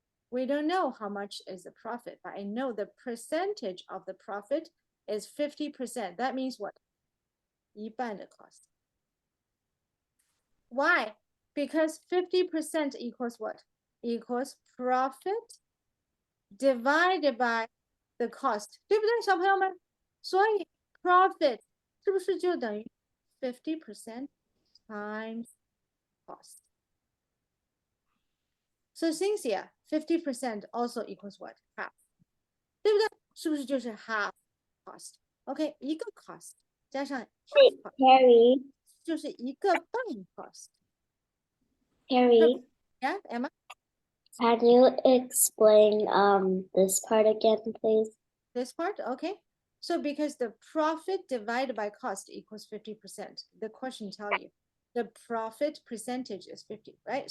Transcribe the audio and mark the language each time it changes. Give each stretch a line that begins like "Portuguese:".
English: We don't know how much is the profit, but I know the percentage of the profit is 50%. That means what?
Chinese: 一半的
English: cost. Why? Because 50% equals what? Equals profit divided by the cost.
Chinese: 对不对，小朋友们？所以 profit 是不是就等于 50% times cost?
English: So Cynthia, 50% also equals what?
Chinese: Half. 对不对？是不是就是 half cost? OK, 一个 cost 加上 half cost
English: Harry,
Chinese: 就是一个半 cost.
English: Harry, Yeah, Emma? can you explain this part again, please? This part, okay. So because the profit divided by cost equals 50%, the question tell you the profit percentage is 50, right?